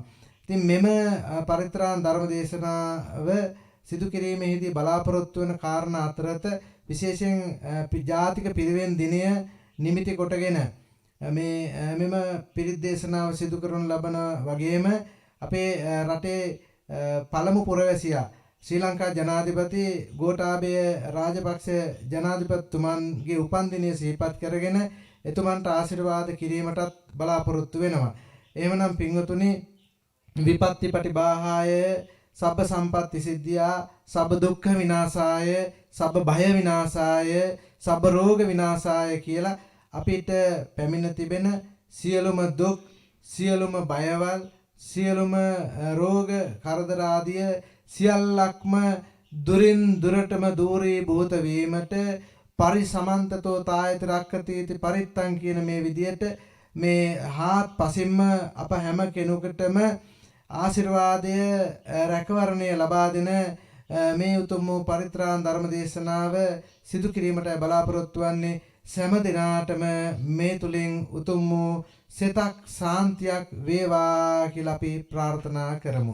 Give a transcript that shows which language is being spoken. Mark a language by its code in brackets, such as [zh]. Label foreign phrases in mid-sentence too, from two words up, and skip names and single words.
[si] ඉතින් මෙම පරිත්‍රාණ ධර්ම දේශනාව සිදු කිරීමේදී බලාපොරොත්තු වන කාරණා අතරත විශේෂයෙන් ජාතික පිරිවෙන් දිනය නිමිති කොටගෙන මෙම පිරිත් දේශනාව සිදු කරනු ලබන වගේම අපේ රටේ පළමු පුරවැසියා ශ්‍රී ලංකා ජනාධිපති ගෝඨාභය රාජපක්ෂ ජනාධිපතිතුමන්ගේ උපන්දිනය සිහිපත් කරගෙන එතුමන්ට ආශිර්වාද කිරීමටත් බලාපොරොත්තු වෙනවා. එහෙමනම් පින්වතුනි, [pi] විපත්ති පටිභාහාය සබ්බ සම්පත්ති සිද්ධියා සබ්බ දුක්ඛ විනාශාය සබ්බ භය විනාශාය සබ්බ රෝග විනාශාය [si] කියලා අපිට පැමිණ තිබෙන සියලුම දුක්, සියලුම බයවල්, සියලුම රෝග කරදර ආදිය සියල්ලක්ම දුරින් දුරටම දූරී භූත වීමට [pi] පරිසමන්තතෝ තායති රක්ඛතීති පරිත්තං [si] කියන මේ විදියට මේ හාත්පසින්ම අප හැම කෙනෙකුටම ආශිර්වාදය රැකවරණය ලබා දෙන මේ උතුම් වූ පරිත්‍රාණ ධර්ම දේශනාව සිදු කිරීමට බලාපොරොත්තු වන්නේ සෑම දිනාටම මේ තුලින් උතුම් වූ සිතක් සාන්තියක් වේවා කියලා අපි ප්‍රාර්ථනා කරමු.